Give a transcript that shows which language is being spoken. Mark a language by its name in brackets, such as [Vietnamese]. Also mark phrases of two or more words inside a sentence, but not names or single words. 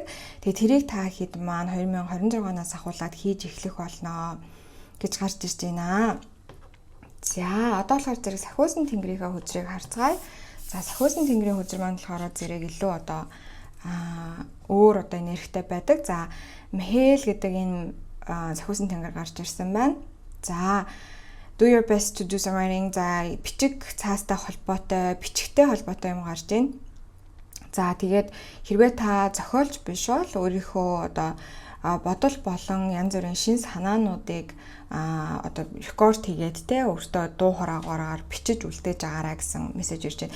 [Mongolian] Тэгээ тэрийг та хэд маань 2026-наас ахуулаад хийж эхлэх болно гэж гарч ирж байна. За одоо болохоор зэрэг сахиусан тэнгэрийнхээ хөзрийг харцгаая. За сахиусан тэнгэрийн хөзөр маань болохоор зэрэг илүү одоо өөр одоо нэрхтэй байдаг. За Михаил гэдэг энэ сахиусан тэнгэр гарч ирсэн байна. [English] За do your best to do some writing. [Mongolian] За бичиг цаастай холбоотой, бичгтэй холбоотой юм гарч байна. За тэгээд хэрвээ та зохиолч биш бол өөрийнхөө одоо бодол болон янз бүрийн шин санаануудыг одоо рекорд хийгээд те өөртөө дуу хораагаараар бичиж үлдээж агаарай гэсэн мессеж ирж байна.